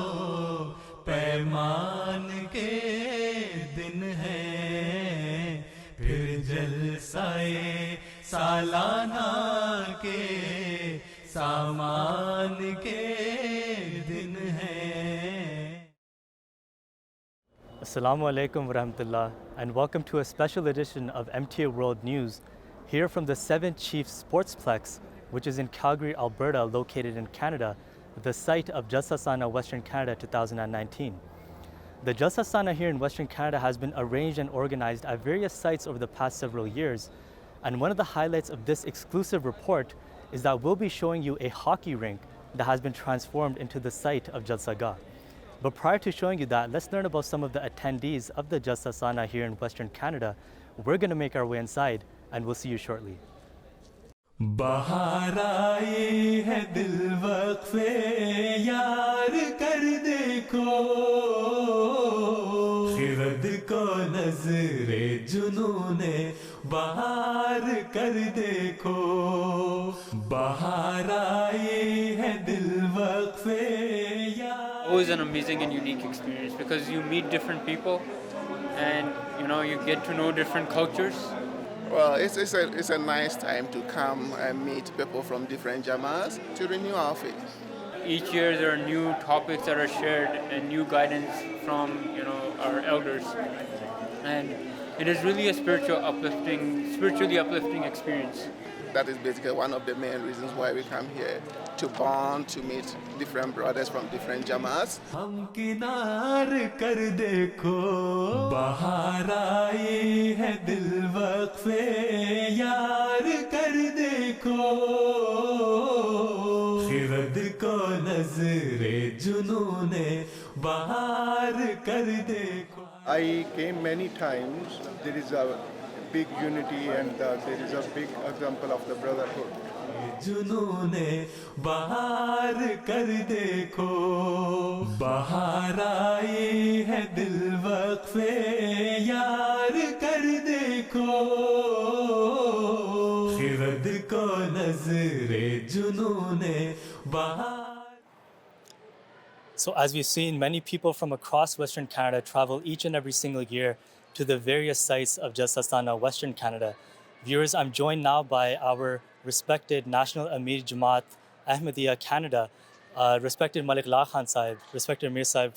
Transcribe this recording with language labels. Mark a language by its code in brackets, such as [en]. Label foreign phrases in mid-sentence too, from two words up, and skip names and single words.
[ur] پیمان کے دن ہیں، پھر جلسۂ سالانہ کے سامان کے دن ہیں. [ar] السلام عليكم ورحمة الله, [en] and welcome to a special edition of MTA World News here from the 7th Chief Sportsplex, which is in Calgary, Alberta, located in Canada, the site of Jalsa Salana Western Canada 2019. The Jalsa Salana here in Western Canada has been arranged and organized at various sites over the past several years, and one of the highlights of this exclusive report is that we'll be showing you a hockey rink that has been transformed into the site of Jalsa Gah. But prior to showing you that, let's learn about some of the attendees of the Jalsa Salana here in Western Canada. We're going to make our way inside, and we'll see you shortly. [ur] بہار آئی ہے دل وقفِ یار کر دیکھو، خرد کو نذرِ جنونِ بہار کر دیکھو، بہار آئی ہے دل وقفِ یار. [en] Always an amazing and unique experience because you meet different people and you get to know different cultures. Well, it's a nice time to come and meet people from different Jamas to renew our faith. Each year there are new topics that are shared and new guidance from our elders, and it is really a spiritually uplifting experience. That is basically one of the main reasons why we come here, to bond, to meet different brothers from different Jamas. [ur] ہم کنار کر دیکھو، بہار آئی ہے دل وقفِ یار کر دیکھو، خرد کو نذرِ جنونِ بہار کر دیکھو. [en] I came many times. There is a big unity and there is a big example of the brotherhood. [ur] جنونِ بہار کر دیکھو، بہار آئی ہے دل وقفِ یار کر دیکھو، خرد کو نذرِ جنونِ بہار. [en] So as we've seen, many people from across Western Canada travel each and every single year to the various sites of Jalsa Salana Western Canada. Viewers, I'm joined now by our respected National Amir Jamaat Ahmadiyya Canada, respected Malik La Khan Sahib, respected Amir Sahib.